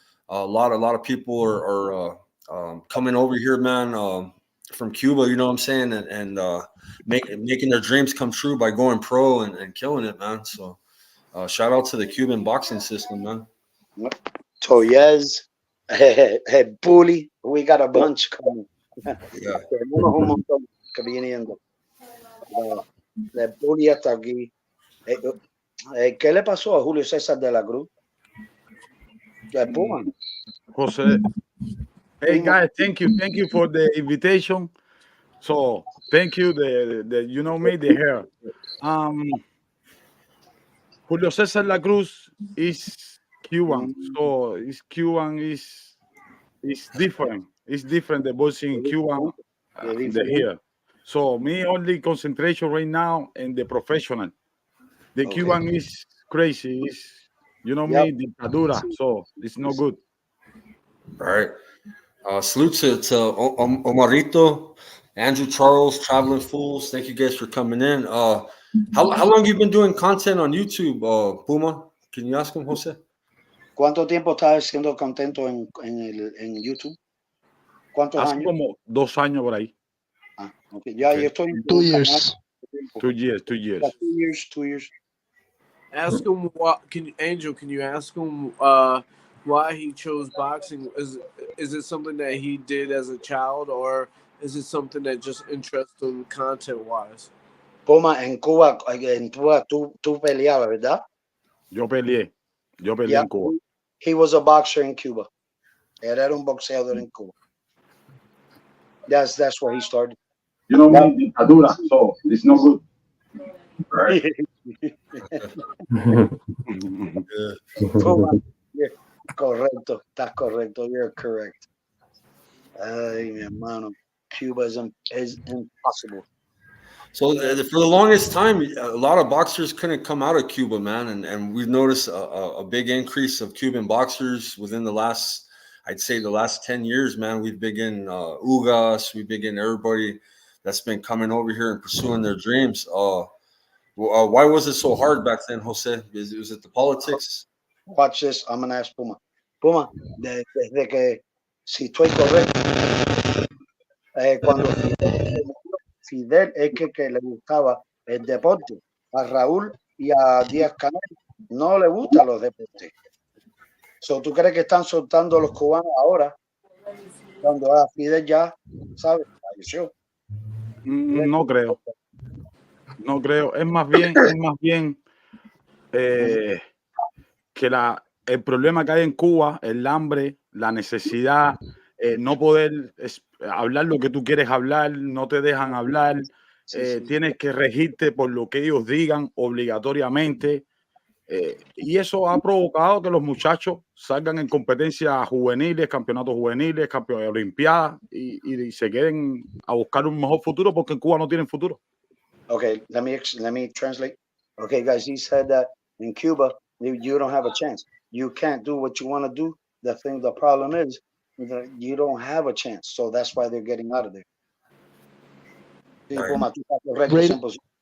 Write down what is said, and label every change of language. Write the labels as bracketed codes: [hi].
[en] A lot of people are coming over here, man. From Cuba, you know what I'm saying, and making their dreams come true by going pro and killing it, man. So shout out to the Cuban boxing system, man. Toyez, Bully, we got a bunch coming. Yeah. [es] Tenemos un montón que viniendo. De Bully hasta aquí. ¿Qué le pasó a Julio César de la Cruz? Puma. Jose. [en] Hey guys, thank you for the invitation. So thank you. The you know me, the hair. Julio Cesar La Cruz is Cuban, so Cuban is different. It's different the boxing in Cuba the here. So me only concentration right now in the professional. The Cuban is crazy. Is you know me, dictadura. So it's no good. All right. Salute to Omarito, Andrew Charles, Traveling Fools. Thank you guys for coming in. How long you been doing content on YouTube, Puma? Can you ask him, Jose? [es] ¿Cuánto tiempo estás siendo contento en YouTube? ¿Cuántos Hace años? como 2 años por ahí. Okay. Ya, yo estoy en [en] 2 years. 2 years. 2 years. 2 years. Ask him what Angel, can you ask him why he chose boxing? Is it something that he did as a child, or is it something that just interests him content wise? [es] Puma, en Cuba tú peleabas, ¿verdad? Yo peleé en Cuba. [en] He was a boxer in Cuba. [es] Él era un boxeador en Cuba. [en] That's where he started. You know me, dictadura, so it's no good. Right. [es] Puma, correcto, estás correcto. [en] You're correct. [es] Ay, mi hermano, [en] Cuba is impossible. So for the longest time, a lot of boxers couldn't come out of Cuba, man, and we've noticed a big increase of Cuban boxers within the last 10 years, man. We've been getting Ugas, we've been getting everybody that's been coming over here and pursuing their dreams. Why was it so hard back then, Jose? Was it the politics? Watch this. I'm gonna ask Puma. [es] Puma, desde que si estoy correcto, cuando Fidel es que le gustaba el deporte, a Raúl y a Díaz Canel no le gustan los deportes. So, ¿tú crees que están soltando a los cubanos ahora? Cuando a Fidel ya, ¿sabes? Falleció. No creo. Es más bien que el problema que hay en Cuba, el hambre, la necesidad, no poder hablar lo que tú quieres hablar, no te dejan hablar, tienes que regirte por lo que ellos digan obligatoriamente. Y eso ha provocado que los muchachos salgan en competencias juveniles, campeonatos juveniles, campeonatos de olimpiadas y se queden a buscar un mejor futuro porque en Cuba no tienen futuro. [en] Okay, let me translate. Okay, guys, he said that in Cuba you don't have a chance. You can't do what you want to do. The problem is that you don't have a chance. So that's why they're getting out of there. [es] Sí, [en] Right. [es] Puma, tú estás correcto, [en] Brain- 100%.